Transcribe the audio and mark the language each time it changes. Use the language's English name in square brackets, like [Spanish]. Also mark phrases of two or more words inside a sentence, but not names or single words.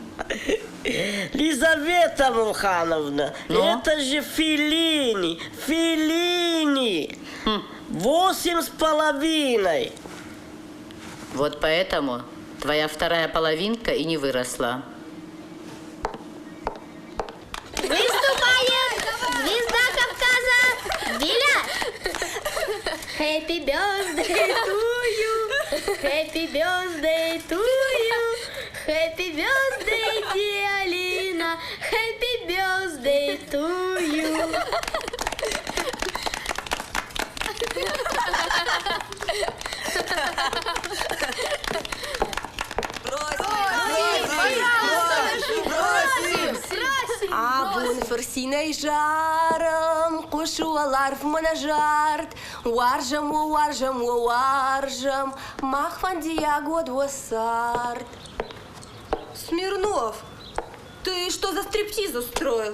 [Russian] Лизавета Мухановна, это же Феллини, Феллини. 8,5. Вот поэтому твоя вторая половинка и не выросла. Выступает звезда Кавказа Диля. [English] Happy birthday to you, happy birthday to you, happy birthday, dear Alina, happy birthday to you. Абун фарсиной жаром, кушуалар в монажарт, уаржам, уаржам, уаржам, махвандия год васарт. [Russian] Смирнов, ты что за стриптиз устроил?